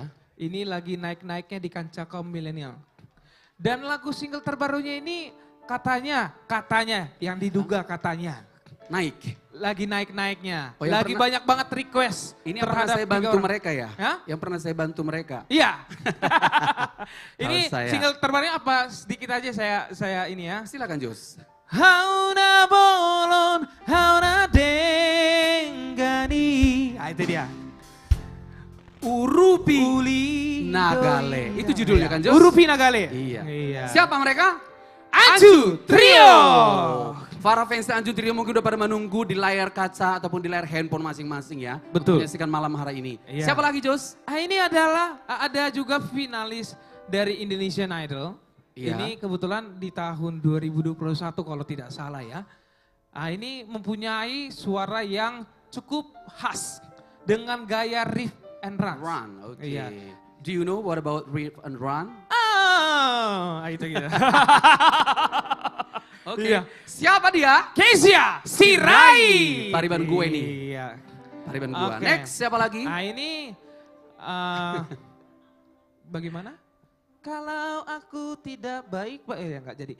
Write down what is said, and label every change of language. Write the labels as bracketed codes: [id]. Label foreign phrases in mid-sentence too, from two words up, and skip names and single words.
[id] Ini lagi naik-naiknya di kancah kaum milenial. Dan lagu single terbarunya ini katanya yang diduga katanya Naik. lagi naik-naiknya. Oh, yang lagi pernah- banyak banget request. Ini yang pernah terhadap saya 3 bantu orang. mereka ya? Hah? Yang pernah saya bantu mereka. Iya. Ini Harus saya. single terbarunya apa? Sedikit aja saya ini ya. Silakan Jos. [bbc] Hauna bolon, hauna denggani. [id] Ah itu dia. Urupi Uli Nagale. Itu judulnya kan Jos? Urupi Nagale. Iya. Siapa mereka? Anju Trio. Para fans Anju Trio mungkin udah pada menunggu di layar kaca ataupun di layar handphone masing-masing ya. Betul. Menyaksikan malam hari ini. Iya. Siapa lagi Jos? Ini adalah ada juga finalis dari Indonesian Idol. Iya. Ini kebetulan di tahun 2021 kalau tidak salah ya. Ini mempunyai suara yang cukup khas dengan gaya [en] riff and run. [id] Run, oke. Iya. [en] Do you know what about Riff and Run? [id] Itu gitu. Oke. Iya. Siapa dia? Kezia Sirai. Pariban gue nih. Iya. Pariban gua. Oke. Next, siapa lagi? Ini bagaimana? Kalau aku tidak baik, ya enggak jadi.